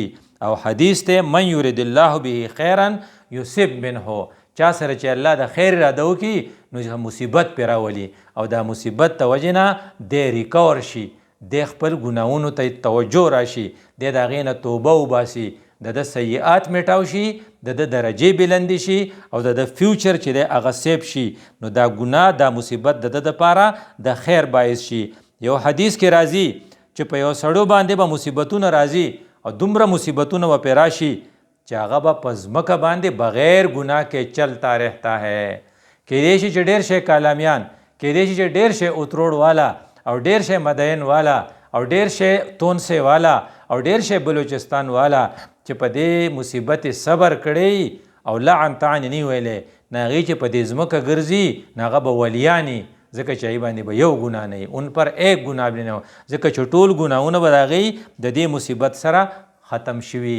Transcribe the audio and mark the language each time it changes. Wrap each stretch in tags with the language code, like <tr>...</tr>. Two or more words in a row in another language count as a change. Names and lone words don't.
<ps>او حدیث دی</ps> <ar>من یرید الله به خیرا یصب منه،</ar> <ps>چا سره چې الله د خیر اراده وکړي نو مصیبت پرې راولي، او دا مصیبت د وجې نه دی ریکور شي، دی خپل ګناهونو ته توجه راشي، دی د هغې نه توبه وباسي، د سیئات میټاو شي، د درجې بلندې شي، او د فیوچر چې دی هغه سیف شي. نو دا ګناه دا مصیبت د دپاره د خیر باعث شي. یو حدیث کې راځي چې په یو سړو باندې به مصیبتونه راځي، او دومره مصیبتونه به پرې راشي چې هغه به په ځمکه باندې بغیر ګناه کې</ps> <ur>چلتا رہتا ہے.</ur> <ps>کیدای شي چې ډېر شی کالامیان، کیدای شي چې ډېر شی اتروړ والا، او ډېر شی مدین والا، او ډېر شی تونسه والا، او ډېر شی بلوچستان والا چې په دې مصیبت صبر کړی او لعن طعن نه ویلې، نه هغې چې په دې ځمکه ګرځي نه هغه به ولیاني، ځکه چې هغې باندې به یو ګناه نه وي،</ps> <ur>اون پر ایک</ur> <ps>ګناه به نه وي، ځکه چې ټول ګناهونه به د هغې د دې مصیبت سره ختم شوي.</ps>